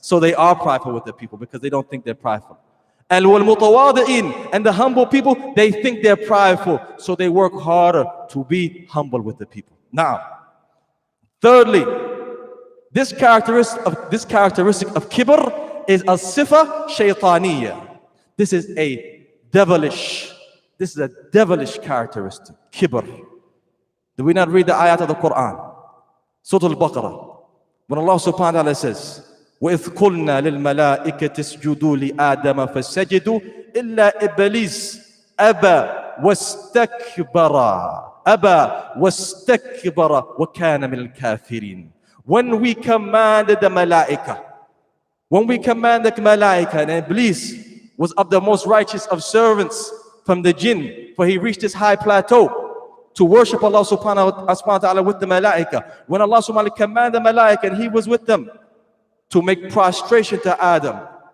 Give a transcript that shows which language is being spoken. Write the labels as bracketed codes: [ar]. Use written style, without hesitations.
[en] So they are prideful with the people because they don't think they're prideful. And the humble people, they think they're prideful, so they work harder to be humble with the people. Now, thirdly, this characteristic of kibr is a sifa shaytaniyya. This is a devilish characteristic, kibr. Do we not read the ayat of the Quran? Surah Al-Baqarah, when Allah subhanahu wa ta'ala says, [ar] وَإِذْ قُلْنَا لِلْمَلَائِكَةِ اسْجُدُوا لِآدَمَ فَسَجَدُوا إِلَّا إِبْلِيسَ أَبَى وَاسْتَكْبَرَ وَكَانَ مِنَ الْكَافِرِينَ. [en] When we commanded the malaika, and Iblis was of the most righteous of servants from the jinn, for he reached this high plateau to worship Allah subhanahu wa ta'ala with the malaika. When Allah subhanahu wa ta'ala commanded the malaika and he was with them, to make prostration to Adam.